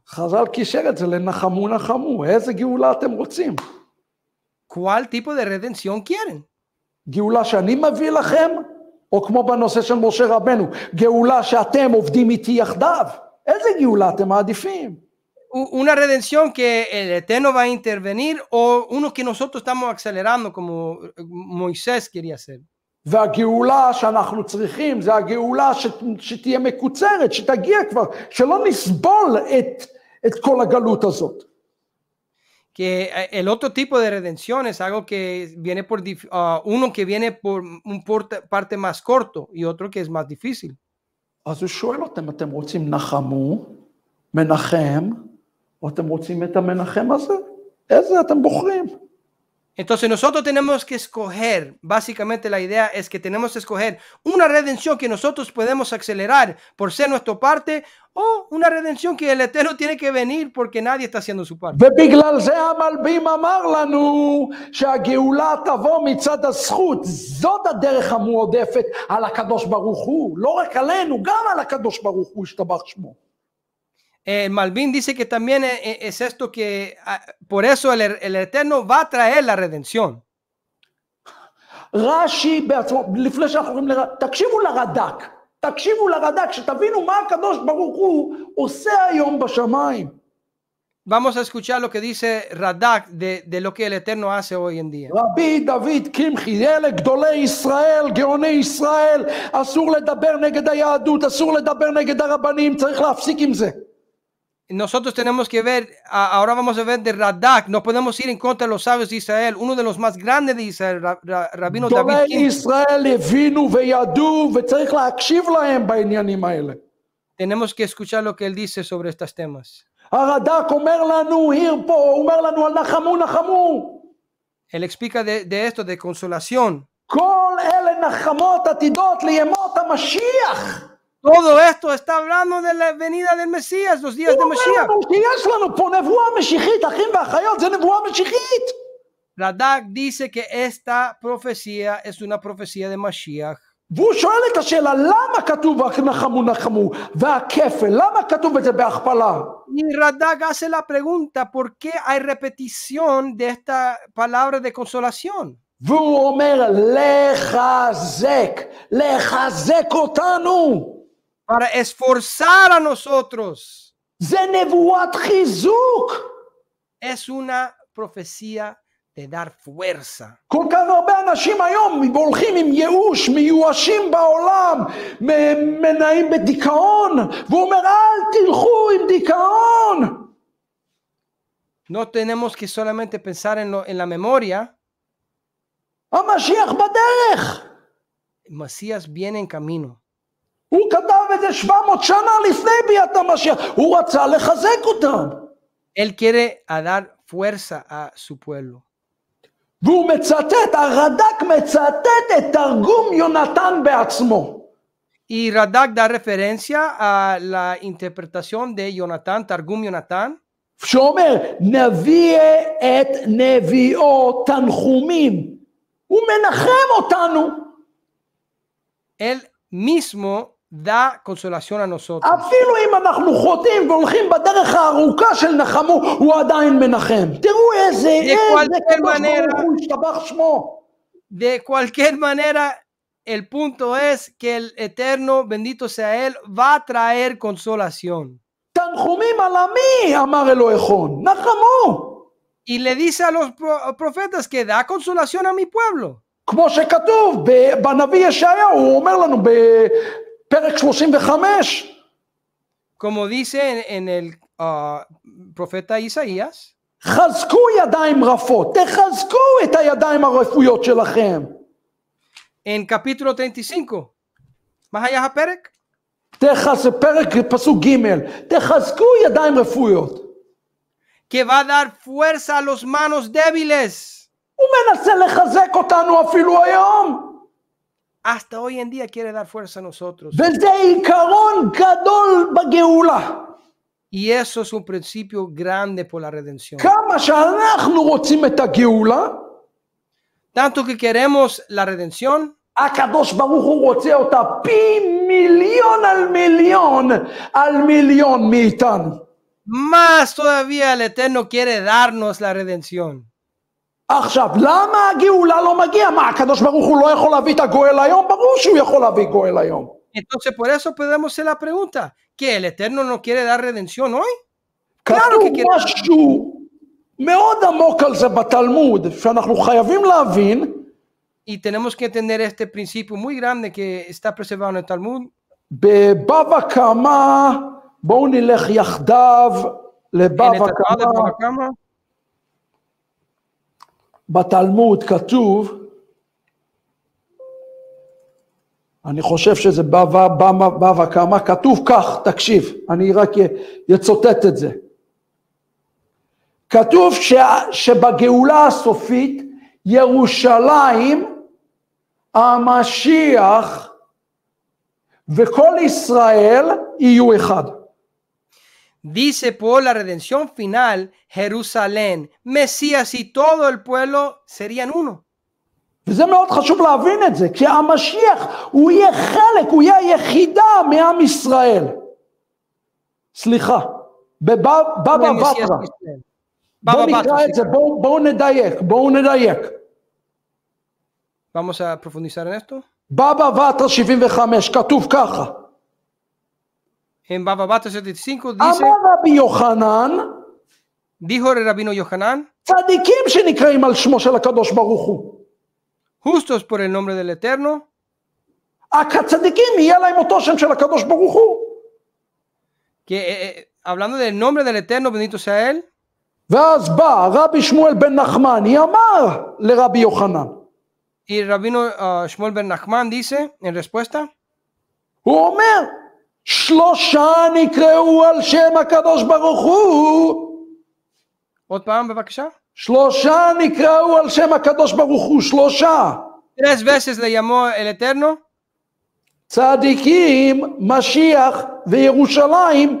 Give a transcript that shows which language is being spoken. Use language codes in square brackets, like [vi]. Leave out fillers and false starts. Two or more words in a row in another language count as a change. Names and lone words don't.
[he] חז"ל קישר את זה לנחמו נחמו. איזה גאולה אתם רוצים? [es] ¿Cuál tipo de redención quieren? [he] גאולה שאני מביא לכם, או כמו בנושא של משה רבנו, גאולה שאתם עובדים איתי יחדיו. איזה גאולה אתם מעדיפים? [es] Una redención que el Eterno va a intervenir o uno que nosotros estamos acelerando como Moisés quería hacer. [he] והגאולה שאנחנו צריכים זה הגאולה שתהיה מקוצרת, שתגיע כבר, שלא נסבול את כל הגלות הזאת. [es] Que el otro tipo de redención es algo que viene por uno que viene por un parte más corto y otro que es más difícil. [he] אז הוא שואל אותם, אתם רוצים נחמו, מנחם, או אתם רוצים את המנחם הזה? איזה אתם בוחרים? [es] Entonces nosotros tenemos que escoger, básicamente la idea es que tenemos que escoger una redención que nosotros podemos acelerar por ser nuestra parte o una redención que el Eterno tiene que venir porque nadie está haciendo su parte. [he] ובגלל זה המלבים אמר לנו שהגאולה תבוא מצד הזכות, זאת הדרך המועדפת על הקדוש ברוך הוא, לא רק עלינו, גם על הקדוש ברוך הוא השתבח שמו. [es] Malvin dice que también es esto que por eso el Eterno va a traer la redención. [he] רש"י בעצמו, לפני שאנחנו רואים תקשיבו לרד"ק, שתבינו מה הקדוש ברוך הוא עושה היום בשמיים. [es] Vamos a escuchar lo que dice Radak de lo que el Eterno hace hoy en día. [he] רבי דוד קמחי, אלה גדולי ישראל, גאוני ישראל, אסור לדבר נגד היהדות, אסור לדבר נגד הרבנים, צריך להפסיק עם זה. [es] Nosotros tenemos que ver, ahora vamos a ver de Radak, no podemos ir en contra de los sabios de Israel, uno de los más grandes de Israel, Rabino David [he] גדולי ישראל הבינו וידעו, וצריך להקשיב להם בעניינים האלה. [es] Tenemos que escuchar lo que él dice sobre estos temas. [he] הרד"ק אומר לנו, פה, הוא אומר לנו על נחמו נחמו. [es] Él explica de esto, de consolación. [he] כל אלה נחמות עתידות לימות המשיח. [es] Todo esto está hablando de la venida del Mesías, los días de Mashiach. [he] יש לנו פה נבואה משיחית, אחים ואחיות, זה נבואה משיחית. [es] Radak dice que esta profecía es una profecía de Mashiach. [he] והוא שואל את השאלה, למה כתוב נחמו נחמו, והכפל, למה כתוב את זה בהכפלה? [es] Y Radak hace la pregunta, ¿por qué hay repetición de esta palabra de consolación? [he] והוא אומר, לחזק אותנו. [es] Para esforzar a nosotros. [he] זה נבואת חיזוק. [es] Es una profecía de dar fuerza. [he] כל כך הרבה אנשים היום הולכים עם ייאוש, מיואשים בעולם, מנעים בדיכאון, והוא אומר, אל תלכו עם דיכאון. [es] No tenemos que solamente pensar en la memoria. [he] המשיח בדרך. [es] Mesías viene en camino. [he] הוא כתב את זה 700 שנה לפני ביאת המשיח, הוא רצה לחזק אותם. [es] Él quiere dar fuerza a su pueblo. [he] והוא מצטט, הרד"ק מצטט את תרגום יונתן בעצמו. [es] Y Radak da referencia a la interpretación de Jonatán, Targum Jonatán, [he] שאומר, נביא את נביאו תנחומים. הוא מנחם אותנו. [es] él mismo da consolación a nosotros. [he] אפילו אם אנחנו חוטאים והולכים בדרך הארוכה של נחמו, הוא עדיין מנחם. תראו איזה קדוש ברוך הוא, ישתבח שמו. [es] De cualquier manera, el punto es que el Eterno, bendito sea Él, va a traer consolación. [he] תנחומים על עמי, אמר אלוהיכון, נחמו. [es] Y le dice a los profetas que da consolación a mi pueblo. [he] כמו שכתוב בנביא ישעיהו, הוא אומר לנו בפרק 35. [es] Como dice en el profeta Isaías, [he] חזקו ידיים רפות, תחזקו את הידיים הרפויות שלכם. [es] en capítulo 35, más allá הפרק, [he] פרק פסוק ג', תחזקו ידיים רפויות. [es] que va a dar fuerza a los manos débiles. [he] הוא מנסה לחזק אותנו אפילו היום. [es] Hasta hoy en día quiere dar fuerza a nosotros. [he] וזה עיקרון גדול בגאולה. [es] Y eso es un principio grande por la redención. [he] כמה שאנחנו רוצים את הגאולה, [es] Tanto que queremos la redención, [he] הקדוש ברוך הוא רוצה אותה פי מיליון על מיליון מאיתנו. [es] más todavía el Eterno quiere darnos la redención. [he] עכשיו, למה הגאולה לא מגיעה? מה, הקדוש ברוך הוא לא יכול להביא את הגואל היום? ברור שהוא יכול להביא גואל היום. [es] Entonces, por eso podemos hacer la pregunta, ¿que el Eterno no quiere dar redención hoy? [he] כתוב משהו מאוד עמוק על זה בתלמוד, שאנחנו חייבים להבין. [es] Y tenemos que entender este principio muy grande que está preservado en el Talmud. [he] בבבא קמא, בואו נלך יחדיו לבבא קמא. בתלמוד כתוב, אני חושב שזה בבא קמא, כתוב כך, תקשיב, אני רק יצוטט את זה. כתוב שבגאולה הסופית, ירושלים, המשיח וכל ישראל יהיו אחד. [es] Dice por la redención final, Jerusalén, Mesías y todo el pueblo serían uno. [he] וזה מאוד חשוב להבין את זה, כי המשיח הוא יהיה חלק, הוא יהיה היחידה מעם ישראל. סליחה, בבבא בתרא. בואו נקרא את זה, בואו נדייק. [es] Vamos a profundizar en esto. [he] בבא בתרא 75, כתוב ככה. [es] En Baba Batra 75 dice, [he] אמר רבי יוחנן, [es] dijo el rabino Yohanan, [he] צדיקים שנקראים על שמו של הקדוש ברוך הוא. [es] justos por el nombre del Eterno, [he] הצדיקים יהיה להם אותו שם של הקדוש ברוך הוא. [es] que hablando del nombre del Eterno, bendito sea él. [he] ואז בא רבי שמואל בן נחמני, אמר לרבי יוחנן. [es] Y el rabino Shmuel ben Nachman dice en respuesta, [he] הוא אומר, שלושה נקראו על שם הקדוש ברוך הוא. עוד פעם בבקשה. שלושה נקראו על שם הקדוש ברוך הוא, שלושה. [es] 3 veces le llamó el Eterno. [he] צדיקים, משיח וירושלים.